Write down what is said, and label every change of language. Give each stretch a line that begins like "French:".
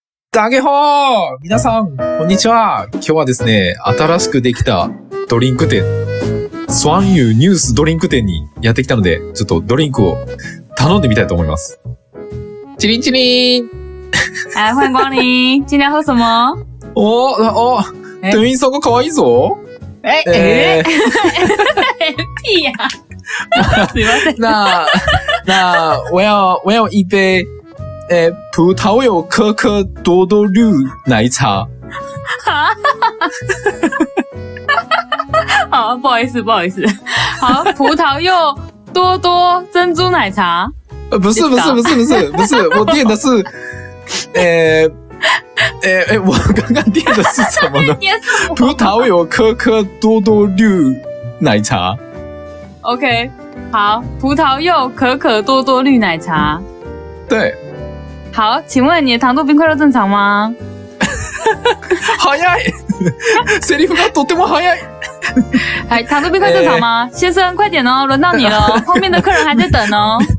Chinese: 大家好
Japanese: 皆さん、こんにちは。今日はですね、新しくできたドリンク店、スワンユーニュースドリンク店にやってきたので、ちょっとドリンクを頼んでみたいと思います。チリンチリン
Chinese: 来，欢迎光临，今天喝什么？
Japanese: 店員さんが可愛いぞ。
Chinese: 屁呀！
Japanese: すいません。
Chinese: 那我要一杯葡萄柚可可多多绿奶茶。好，不好意思。好，葡萄柚多多珍珠奶茶。不是，我点的是，我刚刚点的是什么呢？葡萄柚可可多多绿奶茶。 OK， 好，葡萄柚可可多多绿奶茶。对。好，请问你的糖度冰块都正常吗？
Japanese: 早い。セリフがとても早い。
Chinese: 糖度冰块正常吗？先生，快点哦，轮到你了，后面的客人还在等哦。